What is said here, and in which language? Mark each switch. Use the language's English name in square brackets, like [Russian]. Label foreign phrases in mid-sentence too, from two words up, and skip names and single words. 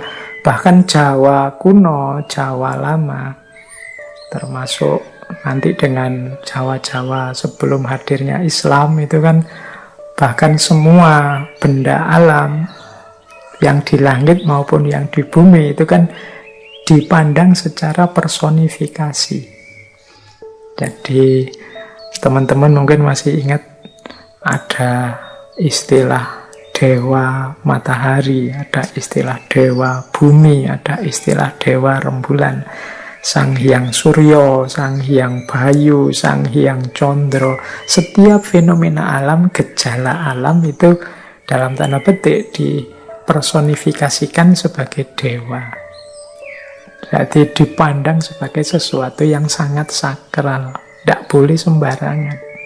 [Indonesian] Bahkan Jawa kuno, Jawa lama, termasuk nanti dengan Jawa-Jawa sebelum hadirnya Islam itu kan, bahkan semua benda alam yang di langit maupun yang di bumi itu kan dipandang secara personifikasi. Jadi teman-teman mungkin masih ingat ada istilah dewa matahari, ada istilah dewa bumi, ada istilah dewa rembulan, Sang Hyang Suryo, Sang Hyang Bayu, Sang Hyang Condro. Setiap fenomena alam, gejala alam itu dalam tanda petik dipersonifikasikan sebagai dewa. Jadi dipandang sebagai sesuatu yang sangat sakral, tidak boleh sembarangan.